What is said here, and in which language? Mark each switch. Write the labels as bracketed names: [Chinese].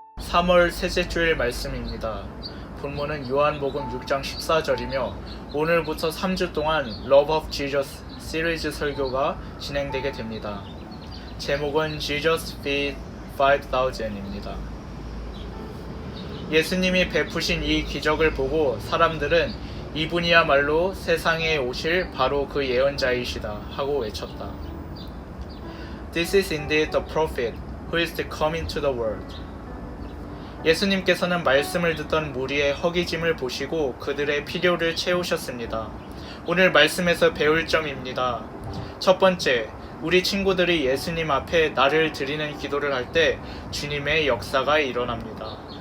[Korean] (3월) 셋째 주일 말씀입니다. 본문은 요한복음 6장 14절이며 오늘부터 3주 동안 Love of Jesus 시리즈 설교가 진행되게 됩니다. 제목은 Jesus Feed 5,000입니다. 예수님이 베푸신 이 기적을 보고 사람들은 이분이야말로 세상에 오실 바로 그 예언자이시다 하고 외쳤다. [English] This is indeed the prophet who is to come into the world. [Korean] 예수님께서는 말씀을 듣던 무리의 허기짐을 보시고 그들의 필요를 채우셨습니다. 오늘 말씀에서 배울 점입니다. 첫 번째, 우리 친구들이 예수님 앞에 나를 드리는 기도를 할 때 주님의 역사가 일어납니다.